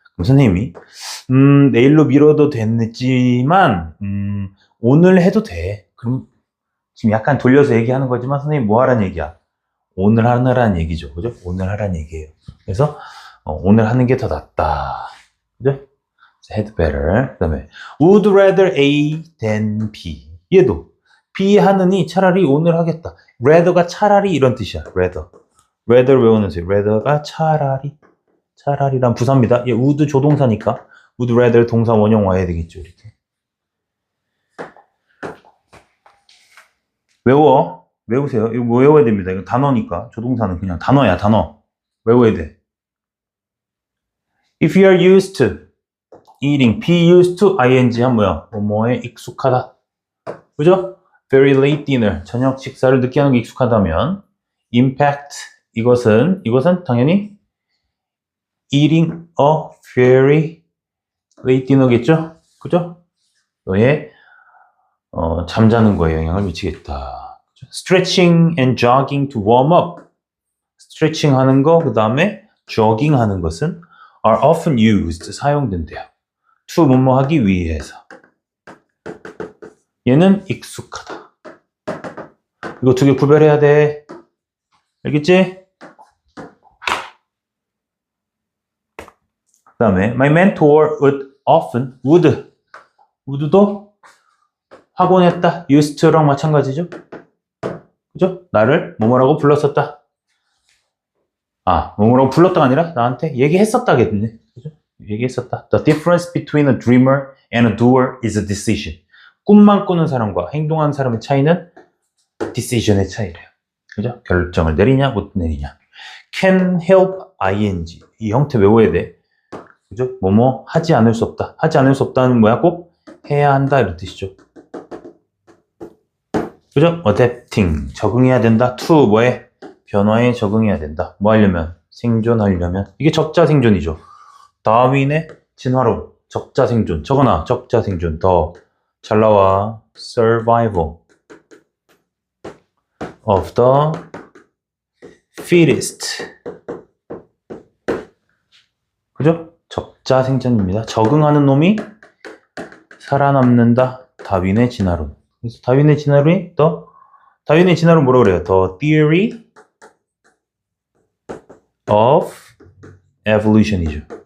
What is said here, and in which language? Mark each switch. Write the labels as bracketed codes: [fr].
[ko] 그럼 선생님이 내일로 미뤄도 됐지만 오늘 해도 돼. 그럼 지금 약간 돌려서 얘기하는 거지만 선생님 뭐 하라는 얘기야? 오늘 하느라는 얘기죠. 그죠? 오늘 하라는 얘기예요. 그래서 오늘 하는 게 더 낫다. 그죠? [en] had better. [ko] 그 다음에 [en] would rather A than B. [ko] 얘도 B 하느니 차라리 오늘 하겠다. rather가 차라리 이런 뜻이야. rather 외우면서 rather가 차라리란 부사입니다. 얘 would 조동사니까 would rather 동사 원형 와야 되겠죠. 이렇게 외우세요. 이거 외워야 됩니다. 이거 단어니까 조동사는 그냥 단어야. 단어 외워야 돼. [en] If you are used to eating, be used to ing [ko] 한 뭐야? 뭐뭐에 익숙하다. 그죠? [en] Very late dinner, [ko] 저녁 식사를 늦게 하는 게 익숙하다면 impact, 이것은 당연히 [en] eating a very late dinner [ko] 겠죠? 그죠? 너의 잠자는 거에 영향을 미치겠다. [en] Stretching and jogging to warm up. [ko] 스트레칭 하는 거, 그 다음에 jogging 하는 것은 are often used, 사용된대요. to 뭐뭐 하기 위해서. 얘는 익숙하다. 이거 두 개 구별해야 돼. 알겠지? 그 다음에 [en] my mentor would [ko] 도 하곤 했다. used to랑 마찬가지죠? 그죠? 나를 뭐뭐라고 불렀었다. 뭐뭐라고 불렀다가 아니라 나한테 얘기했었다겠네. 그죠? 얘기했었다. [en] The difference between a dreamer and a doer is a decision. [ko] 꿈만 꾸는 사람과 행동하는 사람의 차이는 decision의 차이래요. 그죠? 결정을 내리냐 못 내리냐. [en] Can help ing. [ko] 이 형태 외워야 돼. 그죠? 뭐뭐 하지 않을 수 없다. 하지 않을 수 없다는 뭐야? 꼭 해야 한다 이런 뜻이죠. 그죠? adapting. 적응해야 된다. to 뭐에? 변화에 적응해야 된다. 뭐 하려면? 생존하려면. 이게 적자생존이죠. 다윈의 진화론. 적자생존. 적어놔. 적자생존. 더 잘 나와. [en] survival of the fittest. [ko] 그죠? 적자생존입니다. 적응하는 놈이 살아남는다. 다윈의 진화론. 그래서 다윈의 진화론이 다윈의 진화론 뭐라고 그래요? [en] The theory of evolution이죠.